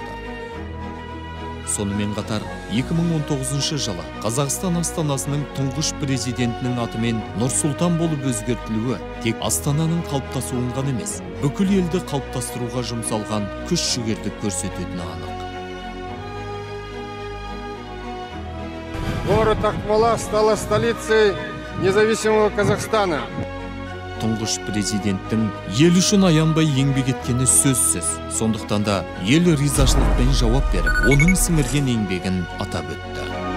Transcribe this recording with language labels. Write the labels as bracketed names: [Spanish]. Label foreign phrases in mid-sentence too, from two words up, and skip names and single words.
[Kazakh] Сонымен қатар 2019 жылы Қазақстан Астанасының тұңғыш президентінің атымен Нұрсұлтан болып өзгертілуі тек Астананың қалыптасуын ғана емес, бүкіл елді қалыптастыруға жұмсалған күш-жігерді көрсететіні анық. [Russian] Город Акмола стала столицей независимого Казахстана. [Kazakh] Тұңғыш президенттің ел үшін аянбай еңбек еткені сөзсіз. Сондықтан да ел ризашылықпен жауап беріп, оның сіңірген еңбегін атап өтті.